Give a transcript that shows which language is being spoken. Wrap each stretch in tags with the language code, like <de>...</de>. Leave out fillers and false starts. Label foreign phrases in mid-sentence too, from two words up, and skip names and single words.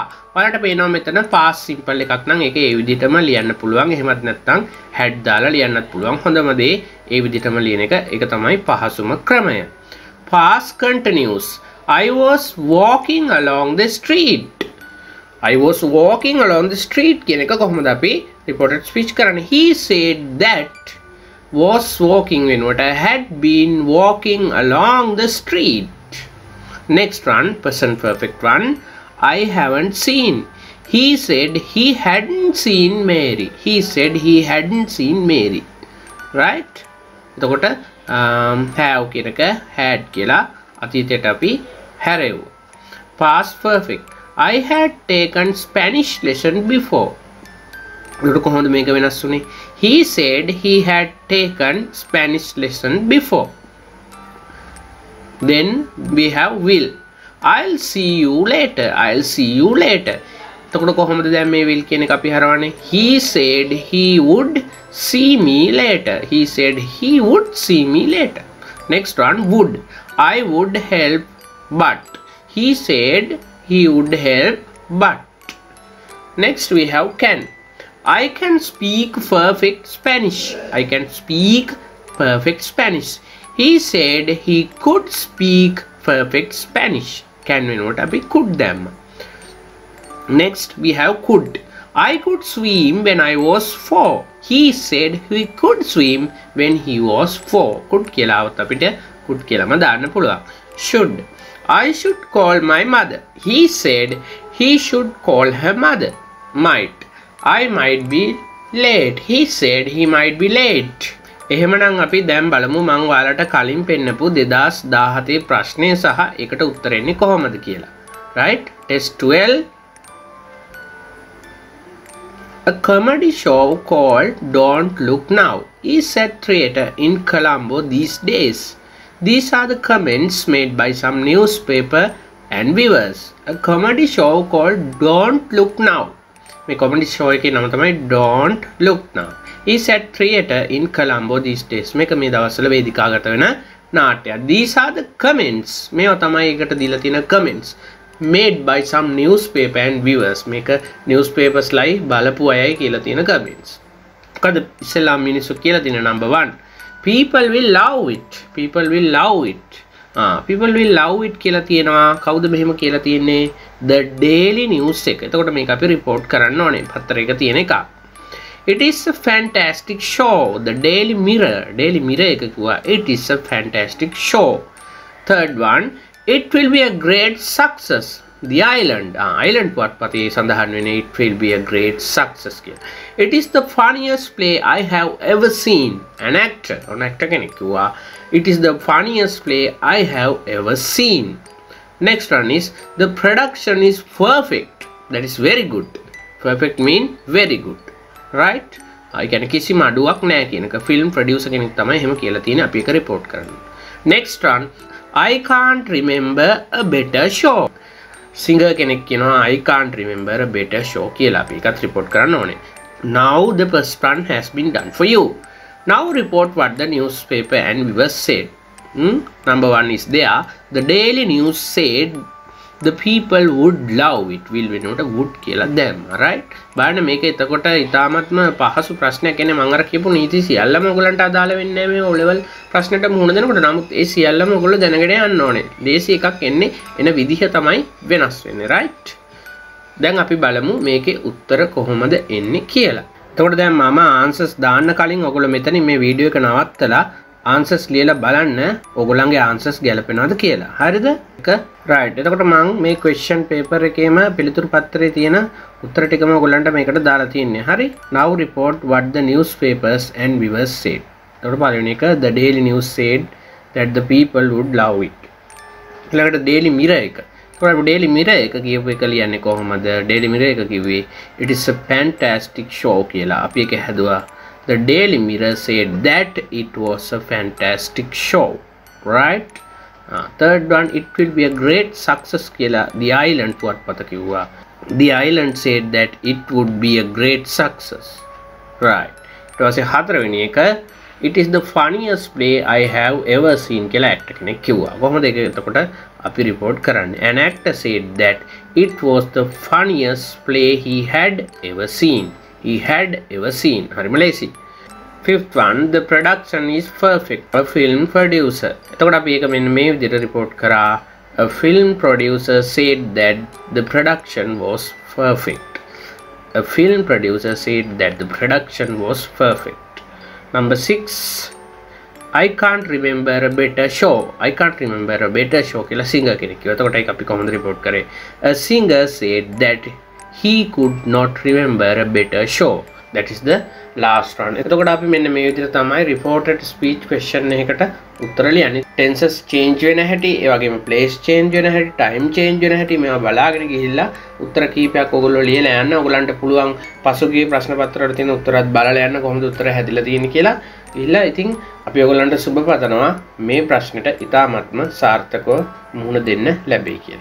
<si>ඔයාලට පේනවා මෙතන</si> <en>past simple</en> <si>එකක් නම් ඒක ඒ විදිහටම ලියන්න පුළුවන්. එහෙමත් නැත්නම් had දාලා ලියන්නත් පුළුවන්. හොඳම දේ ඒ විදිහටම ලියන එක. ඒක තමයි පහසුම ක්‍රමය.</si> <en>Past continuous I was walking along the street. I was walking along the street</en> <si>කියන එක කොහොමද අපි</si> <en>reported speech</en> <si>කරන්නේ?</si> <en>He said that was walking වෙනුවට I had been walking along the street. Next one, present perfect one, I haven't seen. He said he hadn't seen Mary. He said he hadn't seen Mary.</en> <si>Right? එතකොට have කියන එක had කියලා අතීතයට අපි හැරෙව්වා.</si> <en>Past perfect I had taken Spanish lesson before.</en> <si>එතකොට කොහොමද මේක වෙනස් වුනේ?</si> <en>He said he had taken Spanish lesson before. Then we have will. I'll see you later. I'll see you later. එතකොට කොහොමද දැන් මේ will කියන එක අපි හරවන්නේ? He said he would see me later. He said he would see me later. Next one, would. I would help but. He said he would help but. Next we have can. I can speak perfect Spanish. I can speak perfect Spanish. He said he could speak perfect Spanish. Can we not be could them? Next we have could. I could swim when I was 4. He said he could swim when he was 4.</en> <si>could කියලාවත් අපිට could කියලාම දාන්න පුළුවන්.</si> <en>should. I should call my mother. He said he should call her mother. might. I might be late. He said he might be late.</en> <si>එහෙමනම් අපි දැන් බලමු මම ඔයාලට කලින් පෙන්නපු 2017 ප්‍රශ්නය සහ ඒකට උත්තර එන්නේ කොහොමද කියලා.</si> <en>right? test 12. A comedy show called Don't Look Now is at theatre in Colombo these days. These are the comments made by some newspaper and viewers. A comedy show called Don't Look Now. My comedy show</en> <si>එකේ නම තමයි Don't Look Now.</si> <en>Is at theatre in Colombo these days.</en> <si>මේක මේ දවස්වල වේදිකාගත වෙන නාට්‍යයක්.</si> <en>These are the comments.</en> <si>මේවා තමයි ඒකට දීලා තියෙන comments.</si> <en>made by some newspaper and viewers.</en> <si>මේක newspapers ලයි බලපු අයයි කියලා තියෙන comments. මොකද ඉස්සෙල්ලාම මිනිස්සු කියලා තියෙන number 1.</si> <en>People will love it. People will love it. People will love it</en> <si>කියලා තියෙනවා. කවුද මෙහෙම කියලා තියෙන්නේ? The Daily News එක. එතකොට මේක අපි report කරන්න ඕනේ. පත්තරයක තියෙන එක.</si> <en>It is a fantastic show.</en> <si>The Daily Mirror. Daily Mirror එක කිව්වා.</si> <en>It is a fantastic show. Third one. It will be a great success. The Island. Island</en> <si>පුවත්පතේ සඳහන් වෙන්නේ</si> <en>it will be a great success කියලා. It is the funniest play I have ever seen. An actor. An actor</en> <si>කෙනෙක් කිව්වා.</si> <en>It is the funniest play I have ever seen. Next one is the production is perfect. That is very good. Perfect mean very good. Right?</en> <si>ඒ කියන්නේ කිසිම අඩුවක් නැහැ කියන එක.</si> <en>film producer</en> <si>කෙනෙක් තමයි එහෙම කියලා තියෙන්නේ. අපි ඒක report කරනවා.</si> <en>Next one. I can't remember a better show. Singer</en> <si>කෙනෙක් කියනවා</si> <en>I can't remember a better show කියලා.</en> <si>අපි ඒකත් report කරන්න ඕනේ.</si> <en>Now the first one has been done for you. Now report what the newspaper and viewers said. Number 1 is there. The Daily News said the people would love it. Will we not would</en> <si>කියලා දැම්මා.</si> <en>right?</en> <si>බලන්න මේක එතකොට ඊටාත්ම පහසු ප්‍රශ්නයක් කියන්නේ මම අර කියපු නීති සියල්ලම ඔයගලන්ට අදාළ වෙන්නේ නැහැ මේ O level ප්‍රශ්නෙට මුහුණ දෙනකොට. නමුත් ඒ සියල්ලම ඔයගොල්ලෝ දැනගෙන යන්න ඕනේ. දේශී එකක් එන්නේ එන විදිහ තමයි වෙනස් වෙන්නේ. right? දැන් අපි බලමු මේකේ උත්තර කොහොමද එන්නේ කියලා. එතකොට දැන් මම answers දාන්න කලින් ඔයගොල්ලෝ මෙතනින් මේ වීඩියෝ එක නවත්තලා answers ලියලා බලන්න ඔයගොල්ලන්ගේ answers ගැලපෙනවද කියලා. හරිද? එක right. එතකොට මම මේ</si> <en>question paper</en> <si>එකේම පිළිතුරු පත්‍රයේ තියෙන උත්තර ටිකම ඔයගොල්ලන්ට මේකට දාලා තියන්නේ. හරි?</si> <en>Now report what the newspapers and viewers said.</en> <si>එතකොට පළවෙනි එක</si> <en>the Daily News said that the people would love it.</en> <si>ඊළඟට Daily Mirror එක. එතකොට Daily Mirror එක කියපු එක ලියන්නේ කොහොමද? Daily Mirror එක කිව්වේ</si> <en>it is a fantastic show</en> <si>කියලා. අපි ඒක හැදුවා.</si> <en>The Daily Mirror said that it was a fantastic show. Right? Third one, it will be a great success කියලා.</en> <si>The Island පුවත්පත කිව්වා.</si> <en>The Island said that it would be a great success. Right.</en> <si>ඊට පස්සේ හතරවෙනි එක</si> <en>it is the funniest play I have ever seen කියලා actor</en> <si>කෙනෙක් කිව්වා. කොහොමද ඒක එතකොට අපි report කරන්නේ?</si> <en>An actor said that it was the funniest play he had ever seen. He had ever seen.</en> <si>හරිම ලේසි.</si> <en>Fifth one, the production is perfect. A film producer.</en> <si>එතකොට අපි ඒක මෙන්න මේ විදිහට report කරා.</si> <en>A film producer said that the production was perfect. A film producer said that the production was perfect. Number 6, I can't remember a better show. I can't remember a better show</en> <si>කියලා singer කෙනෙක් කිව්වා. එතකොට ඒක අපි කොහොමද report කරේ?</si> <en>A singer said that he could not remember a better show. That is the last one.</en> <si>එතකොට අපි මෙන්න මේ විදිහට තමයි</si> <en>reported speech question</en> <si>එකකට උත්තර ලියන්නේ.</si> <en>tenses change</en> <si>වෙන හැටි, ඒ වගේම</si> <en>place change</en> <si>වෙන හැටි,</si> <en>time change</en> <si>වෙන හැටි මේවා බලාගෙන ගිහිල්ලා උත්තර කීපයක් ඔයගොල්ලෝ ලියලා යන්න. ඔයගලන්ට පුළුවන් පසුගිය ප්‍රශ්න පත්‍රවල තියෙන උත්තරات බලලා යන්න කොහොමද උත්තර හැදිලා තියෙන්නේ කියලා. ගිහිල්ලා ඉතින් අපි ඔයගලන්ට සුබ පතනවා මේ ප්‍රශ්නෙට ඉතාමත්ම සාර්ථකව මුහුණ දෙන්න ලැබෙයි කියලා.</si>